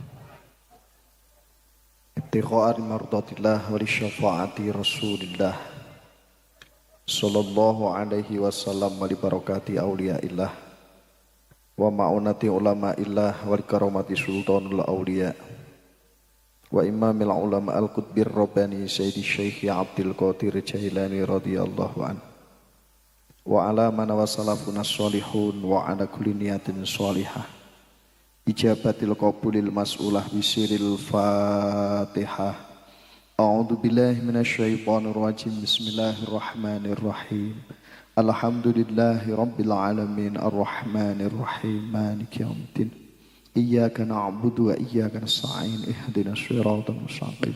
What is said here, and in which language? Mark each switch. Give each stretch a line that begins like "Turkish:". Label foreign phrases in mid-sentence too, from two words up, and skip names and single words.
Arabic: ابتغاء مرضاة الله ولشفاعة رسول الله صلى الله عليه وسلم ولبركات أولياء الله ومعونة علماء الله ولكرامة سلطان الأولياء وإمام العلماء القطب الرباني سيدي الشيخ عبد القادر الجيلاني رضي الله عنه وعلى من وسلفنا الصالحين وعلى كل نية صالحة إجابة القبول المسؤولة بسر الفاتحة. أعوذ بالله من الشيطان الرجيم. بسم الله الرحمن الرحيم الحمد لله رب العالمين الرحمن الرحيم مالك يوم الدين. إياك نعبد وإياك نستعين اهدنا الصراط المستقيم.